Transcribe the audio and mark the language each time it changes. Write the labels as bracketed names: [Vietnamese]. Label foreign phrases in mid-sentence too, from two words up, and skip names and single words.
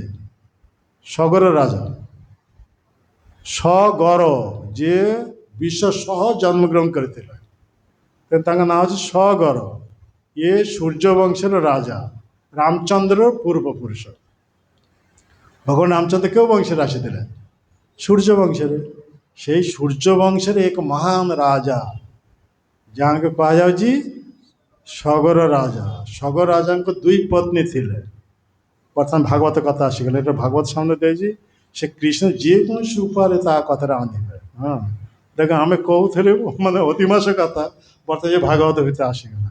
[Odia] ସଗର ରାଜା ସଗର, ଯିଏ ବିଷ ସହ ଜନ୍ମଗ୍ରହଣ କରିଥିଲେ, ତାଙ୍କ ନାଁ ହେଉଛି ସଗର। ଇଏ ସୂର୍ଯ୍ୟବଂଶର ରାଜା, ରାମଚନ୍ଦ୍ର ପୂର୍ବପୁରୁଷ। ଭଗବାନ ରାମଚନ୍ଦ୍ର କେଉଁ ବଂଶରେ ଆସିଥିଲେ? ସୂର୍ଯ୍ୟ ବଂଶରେ। [Bangla] সেই সূর্যবংশের এক মহান রাজা [Odia] ଯାହାଙ୍କୁ କୁହାଯାଉଛି ସଗର ରାଜା। ସଗର ରାଜାଙ୍କ ଦୁଇ ପତ୍ନୀ ଥିଲେ। ବର୍ତ୍ତମାନ ଭାଗବତ କଥା ଆସିଗଲା, ଏଟା ଭାଗବତ ସାମନେ ଦେଇଛି। ସେ କୃଷ୍ଣ ଯେକୌଣସି ଉପାୟରେ ତା କଥାରେ ଆଣିବେ। ହଁ, ଦେଖ ଆମେ କହୁଥିଲେ ମାନେ ଅଧିମାସ କଥା, ବର୍ତ୍ତମାନ ଏ ଭାଗବତ ଭିତରେ ଆସିଗଲା।